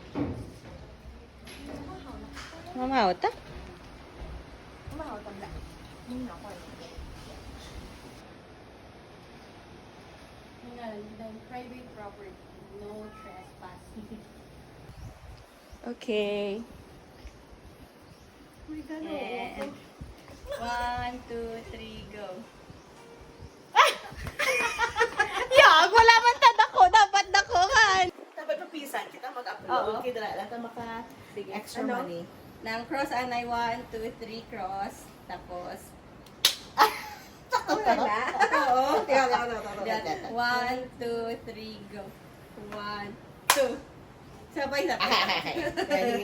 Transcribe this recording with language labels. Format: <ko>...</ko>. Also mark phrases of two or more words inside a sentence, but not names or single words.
<hil>Mamaw ta? Mahal tabla.</hil> <en>Private property, no trespass. Okay. Oh my God, And 1, 2, 3, go.</en> <hil>Yag, wala man tadako. Dapat dakuhan. Dapat papisan kita Oo. mag-upload. Kaya dala lang maka extra Ano? money. Nang cross anay 1, 2, 3, cross. Tapos, Wala na. oo. Yan.</hil> <en>1, 2, 3, go. 1, 2.</en> <hil>Sabay, sabay. Ready,</hil>